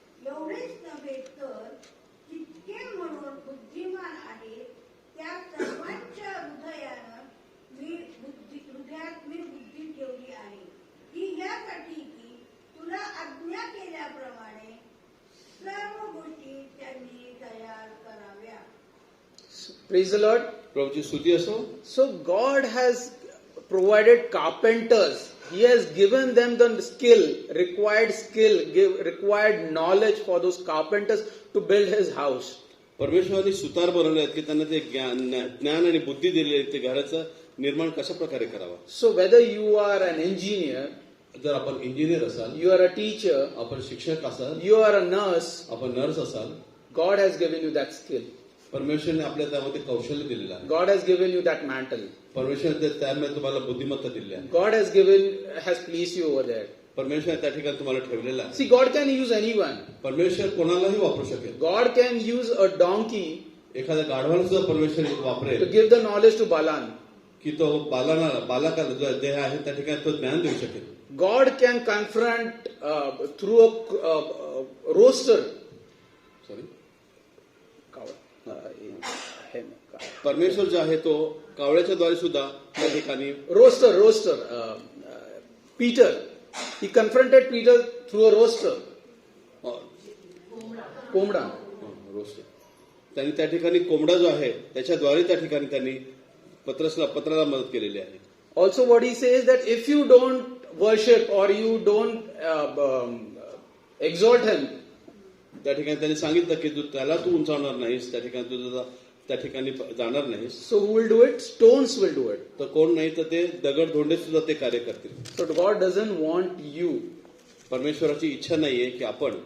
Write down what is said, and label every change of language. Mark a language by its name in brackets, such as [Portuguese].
[Marathi] एवढेच नव्हे तर तितके म्हणून बुद्धिमान आहे त्या सर्वांच्या हृदयात मी बुद्धी ठेवली आहे की यासाठी की तुला आज्ञा केल्याप्रमाणे सर्व गोष्टी त्यांनी तयार कराव्या. [English] Praise the Lord. [Marathi] प्रभूची स्तुती असो. [English] So God has provided carpenters. He has given them the required knowledge for those carpenters to build His house. [Marathi] परमेश्वराने सुतार बनवले आहेत की त्यांना ते ज्ञान आणि बुद्धी दिलेली आहे ते घराचं निर्माण कशा प्रकारे करावं. [English] So whether you are an engineer, [Marathi] जर आपण इंजिनियर असाल, [English] you are a teacher, [Marathi] आपण शिक्षक असाल, [English] you are a nurse, [Marathi] आपण नर्स असाल, [English] God has given you that skill. [Marathi] परमेश्वरने आपल्या त्यामध्ये कौशल्य दिलेलं आहे. [English] God has given you that mantle. [Marathi] परमेश्वरने त्यामध्ये तुम्हाला बुद्धिमत्ता दिली आहे. [English] God has placed you over there. [Marathi] परमेश्वर त्या ठिकाणी तुम्हाला ठेवलेलं आहे. [English] See, God can use anyone. [Marathi] परमेश्वर कोणालाही वापरू शकेल. [English] God can use a donkey [Marathi] एखाद्या गाढवाला सुद्धा परमेश्वर वापरेल [English] to give the knowledge to Balaam. [Marathi] की तो बालकाला जो देह आहे त्या ठिकाणी तो ज्ञान देऊ शकेल. [English] God can confront through a roaster. Sorry. Permission. [Marathi] परमेश्वर जो आहे तो कावळ्याच्या द्वारे सुद्धा त्या ठिकाणी [English] Roaster. Peter. He confronted Peter through a roaster. [Marathi] कोंबडा. रोस्ट त्यांनी त्या ठिकाणी कोंबडा जो आहे त्याच्याद्वारे त्या ठिकाणी त्यांनी पत्राला मदत केलेली आहे. [English] Also what he says that if you don't worship or you don't exalt him, [Marathi] त्या ठिकाणी त्यांनी सांगितलं की त्याला तू उंचावणार नाहीस, त्या ठिकाणी तू त्या ठिकाणी जाणार नाहीस. [English] so who will do it? Stones will do it. [Marathi] तर कोण नाही तर ते दगड धोंडे सुद्धा ते कार्य करतील. [English] So God doesn't want you. [Marathi] परमेश्वराची इच्छा नाहीये की आपण